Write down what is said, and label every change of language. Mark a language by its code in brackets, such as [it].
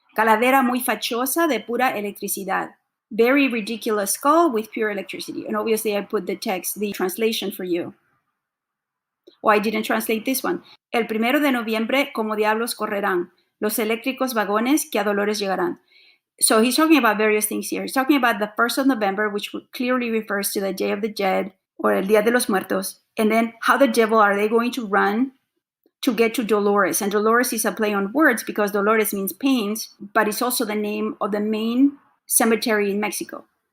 [es] Calavera muy fachosa de pura electricidad. [en] Very ridiculous skull with pure electricity. And obviously I put the text, the translation for you. Oh, I didn't translate this one. [es] El 1 de noviembre, como diablos correrán, los eléctricos vagones que a dolores llegarán. [en] So he's talking about various things here. He's talking about the 1st of November, which clearly refers to the Day of the Dead, or El Día de los Muertos. And then how the devil are they going to run to get to Dolores? And Dolores is a play on words because Dolores means pains, but it's also the name of the main cemetery in Mexico.